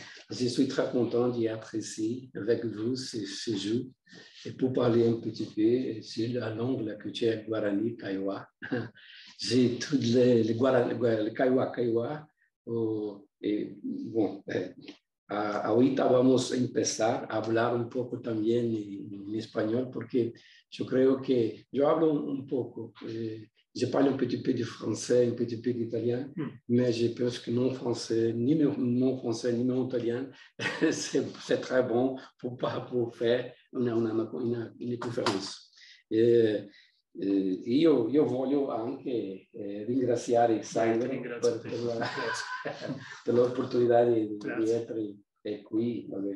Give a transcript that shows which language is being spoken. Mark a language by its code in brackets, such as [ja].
[fr] Je suis très content d'y être ici avec vous ce jour et pour parler un petit peu sur la langue, la culture Guarani, Kaiwa. J'ai tous les Guarani, le Kaiwa, et bon, [es] ahorita vamos a empezar a hablar un poco también en español porque yo creo que yo hablo un poco. [fr] Je parle un petit peu de français, un petit peu d'italien, mais je pense que non français, ni mon français, ni mon italien, c'est très bon pour faire une conférence. [it] Io voglio anche ringraziare Sandro per l'opportunità di essere qui.